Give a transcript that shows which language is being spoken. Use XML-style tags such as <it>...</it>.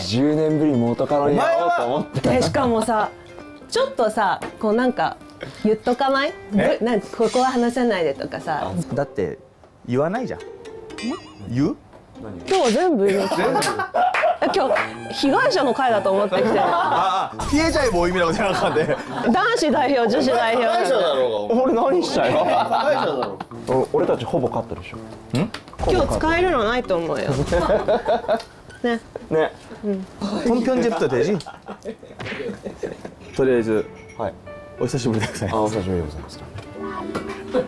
<ja>10年ぶりに元カノに会おうと思って。でしかもさ、ちょっとさ、こうなんか言っとかない？えなんかここは話さないでとかさ。だって言わないじゃん。言う？今日全部言う。今日被害者の会だと思ってきて。</ja> <ko>피해자의 모임이라고 생각하는데.</ko> <ja>男子代表、女子代表。</ja> <ko>가해자다로.</ko> <ja>俺何したよ。</ja> <ko>가해자다로.</ko> <ja>俺たちほぼ勝ってるでしょ。今日使えるのないと思うよ。ね。ね。</ja> <ko>폰 편집도 되지?</ko> <ja>とりあえずはい。お久しぶりでございます。あ、お久しぶりでございます。</ja>